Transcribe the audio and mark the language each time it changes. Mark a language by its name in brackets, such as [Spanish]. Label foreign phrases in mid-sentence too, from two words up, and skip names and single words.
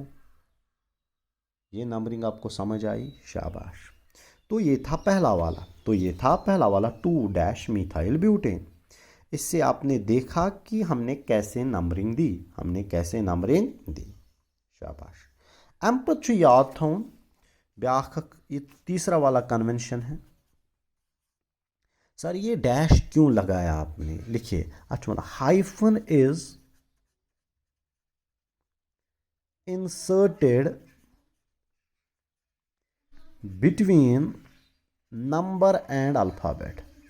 [Hindi] ये नंबरिंग आपको समझ आई? शाबाश। तो ये था पहला वाला, 2 [English] dash methyl butane. [Hindi] इससे आपने देखा कि हमने कैसे नंबरिंग दी। शाबाश। [Kashmiri] अम पे याद थोन ब्याख [Hindi] ये तीसरा वाला कन्वेंशन है। सर ये डैश क्यों लगाया आपने? लिखिए अच्छा, [English] hyphen is inserted between number and alphabet.